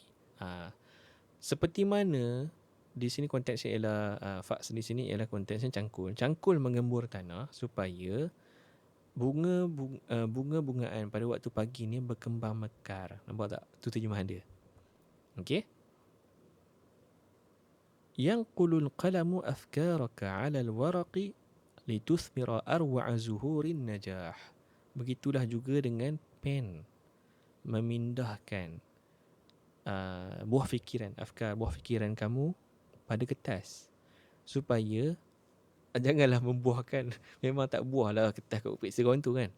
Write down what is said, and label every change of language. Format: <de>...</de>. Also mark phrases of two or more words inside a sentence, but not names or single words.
<ms>Seperti mana, di sini konteksnya ialah faks di sini ialah konteksnya cangkul. Cangkul menggembur tanah supaya bunga-bungaan pada waktu pagi ni berkembang mekar. Nampak tak? Itu terjemahan dia. Okey?</ms> <ar>ينقل القلم أفكارك على الورق لتثمر أروع زهور النجاح.</ar> <ms>Begitulah juga dengan pen memindahkan buah fikiran, buah fikiran kamu pada kertas supaya janganlah membuahkan, memang tak buahlah kertas kat upik seron tu kan.</ms>